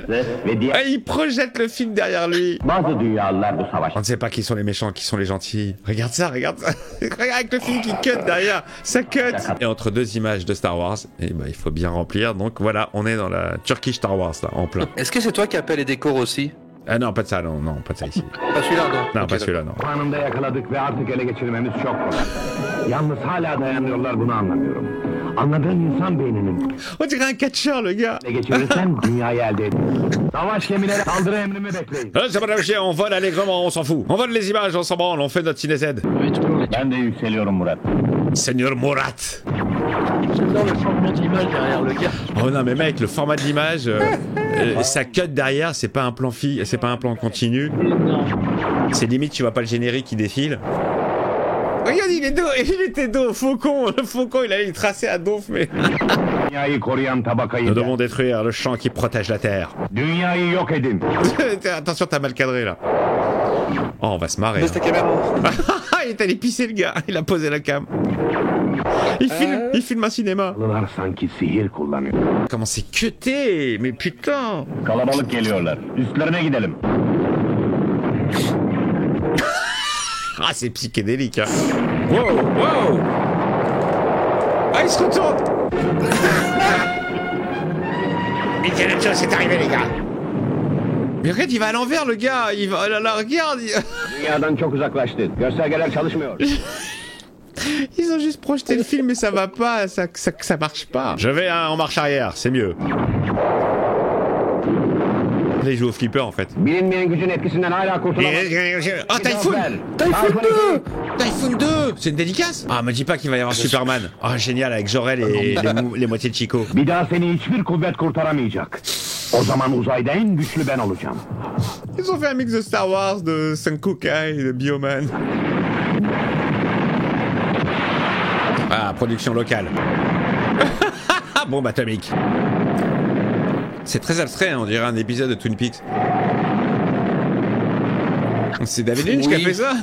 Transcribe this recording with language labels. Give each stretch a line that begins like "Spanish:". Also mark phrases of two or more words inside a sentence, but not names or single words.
French: Ah, il projette le film derrière lui. On ne sait pas qui sont les méchants, qui sont les gentils. Regarde ça. Regarde avec le film qui cut derrière. Ça cut. Et entre deux images de Star Wars, et ben, il faut bien remplir. Donc voilà, on est dans la Turkish Star Wars là, en plein. Est-ce que c'est toi qui appelles les décors aussi? Ah non, pas de ça, non, pas de ça ici. Pas celui-là, non? Non, Ok, pas celui-là, non.
Turkish: Anında yakaladık ve artık ele geçirmemiz çok kolay. Yalnız hala dayanıyorlar, bunu anlamıyorum. Anladığın insan beyninin
French: On dirait un catcheur, le gars.
Turkish: ele geçirirsen dünyayı elde edin. Savaş gemileri saldırı emrimi bekleyin.
French: C'est pas de chier, on vole allègrement, on s'en fout. On vole les images, on s'en branle, on fait notre ciné Z.
Turkish: Ben de yükseliyorum Murat.
French: Seigneur Murat. J'adore le changement d'image derrière le gars. Oh non mais mec, le format de l'image, ça cut derrière, c'est pas un plan c'est pas un plan continu. Non. C'est limite tu vois pas le générique qui défile. Regarde, il était dos au faucon. Le faucon, il allait tracer à donf, mais...
Turkish: Dünyayı koruyan tabakayı
French: Nous devons détruire le champ qui protège la terre.
Turkish: Dünyayı yok edin.
French: Attention, t'as mal cadré là. Oh, on va se marrer. Baisse ta caméra. Il est allé pisser le gars, il a posé la cam. Il filme un cinéma.
Turkish: Halılar sanki sihir kullanıyor.
French: Comment c'est cuté? Mais putain.
Turkish: Kalabalık geliyorlar. Üstlerine gidelim.
French: Ah, c'est psychédélique, hein. Wow. Ah, il se retourne. Indiana Jones est arrivé, les gars. Mais regarde, il va à l'envers, le gars. Il va... Là, regarde.
Turkish: Dünyadan çok uzaklaştı. Göstergeler çalışmıyor.
French: Ils ont juste projeté le film, mais ça va pas. Ça marche pas. Je vais en marche arrière, c'est mieux. Là, il joue au flipper, en fait.
Turkish: Bilinmeyen gücün etkisinden hala kurtulamaz.
French: Ah, Typhoon 2. C'est une dédicace. Ah, me dis pas qu'il va y avoir Superman. Ah, génial, avec Jor-El et les moitiés de Chico.
Turkish: Bir daha seni hiçbir kuvvet kurtaramayacak. O zaman uzayda en güçlü ben olacağım.
French: Ils ont fait un mix de Star Wars, de Senkukai, de Bioman. Ah, production locale. Bombe atomique. C'est très abstrait, hein, on dirait un épisode de Twin Peaks. C'est David Lynch qui a fait ça.